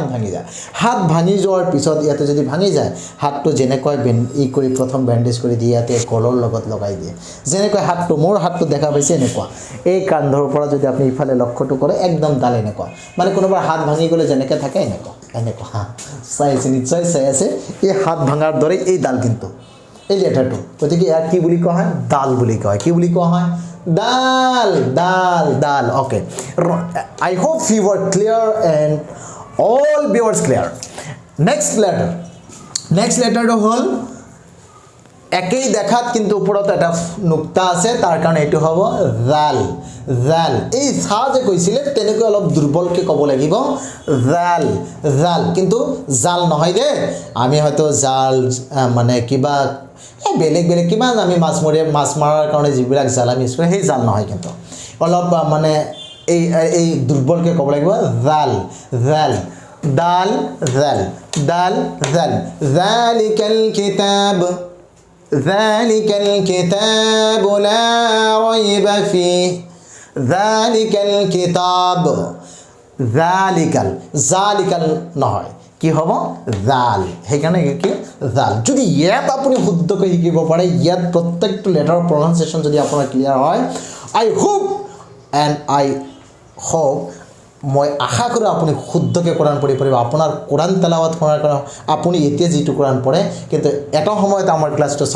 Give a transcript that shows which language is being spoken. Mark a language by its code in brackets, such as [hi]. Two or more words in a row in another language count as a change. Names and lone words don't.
[as] ভাঙি যায় হাত ভাঙি যোৱাৰ পিছত ইয়াতে যদি ভাঙি যায় হাতটো যেনেকৈ কৰি প্ৰথম বেণ্ডেজ কৰি দিয়ে ইয়াতে কলৰ লগত লগাই দিয়ে যেনেকৈ হাতটো মোৰ হাতটো দেখা পাইছে এনেকুৱা এই কান্ধৰ পৰা যদি আপুনি ইফালে লক্ষ্যটো কৰে একদম দাল এনেকুৱা মানে কোনোবাৰ হাত ভাঙি গ'লে যেনেকৈ থাকে এনেকুৱা চাই আছে নিশ্চয় চাই আছে এই হাত ভাঙাৰ দৰে এই দাল কিন্তু এই লেটাৰটো গতিকে ইয়াক কি বুলি কোৱা হয় দাল বুলি কোৱা হয় কি বুলি কোৱা হয় [en] dal okay I hope you were clear and all viewers clear next letter to hol [as] একই দেখাত কিন্তু উপৰত এটা নুক্তা আছে তাৰ কাৰণে এটো হ'ব জাল এই সা যে কৈছিলে তেনেকৈ অলপ দুৰ্বলকে ক'ব লাগিব জাল কিন্তু জাল নহয় দে আমি হয়তো জাল মানে কিবা বেলেগ কিবা আমি মাছ মাৰাৰ কাৰণে যিবিলাক জাল আমি ইউজ কৰোঁ সেই জাল নহয় কিন্তু অলপ মানে এই দুৰ্বলকে ক'ব লাগিব জাল যালিকাল [ar] كتاب لا ريب فيه ذلك الكتاب [as] জালিকাল নহয় কি হ'ব জাল সেইকাৰণে কি জাল যদি ইয়াত আপুনি শুদ্ধকৈ শিকিব পাৰে ইয়াত প্ৰত্যেকটো লেটাৰৰ প্ৰনাউন্সিয়েচন যদি আপোনাৰ ক্লিয়াৰ হয় [en] I hope [as] মই আশা কৰোঁ আপুনি শুদ্ধকৈ কোৰাণ পঢ়ি পাৰিব আপোনাৰ কোৰাণ তেলাৱাত কৰাৰ কাৰণে আপুনি এতিয়া যিটো কোৰাণ পঢ়ে কিন্তু এটা সময়ত আমাৰ ক্লাছটো চাই